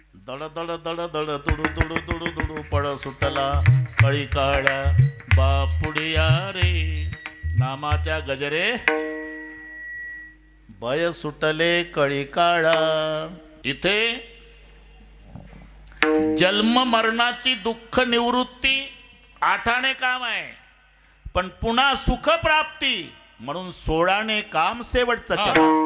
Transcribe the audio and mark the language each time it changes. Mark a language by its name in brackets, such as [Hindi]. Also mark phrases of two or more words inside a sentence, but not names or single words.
[Marathi] दड दड दड दड दुडू दुडू दुडू दुडू पड सुटला कळी काळा बापुडिया रे नामाच्या गजरे भय सुटले कळी काळा. इथे जन्म मरणाची दुःख निवृत्ती आठाने काम आहे, पण पुन्हा सुख प्राप्ती म्हणून 16ने काम शेवटचं चरण.